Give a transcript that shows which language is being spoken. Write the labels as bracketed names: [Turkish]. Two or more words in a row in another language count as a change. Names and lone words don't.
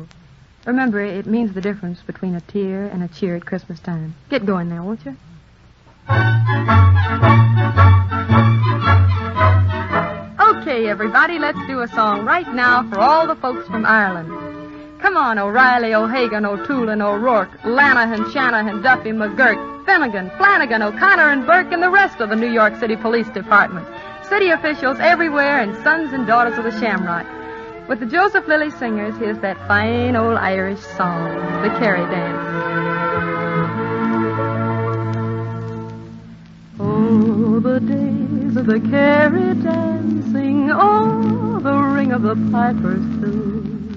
[English] Remember, it means the difference between a tear and a cheer at Christmas time. Get going now, won't you? Okay, everybody, let's do a song right now for all the folks from Ireland. Come on, O'Reilly, O'Hagan, O'Toole, O'Rourke, Lanahan, Shanahan, Duffy, McGurk, Finnegan, Flanagan, O'Connor, and Burke, and the rest of the New York City Police Department. City officials everywhere and sons and daughters of the Shamrock. With the Joseph Lilly Singers, here's that fine old Irish song, the Kerry Dance. Oh, the days of the Kerry dancing, oh, the ring of the pipers too.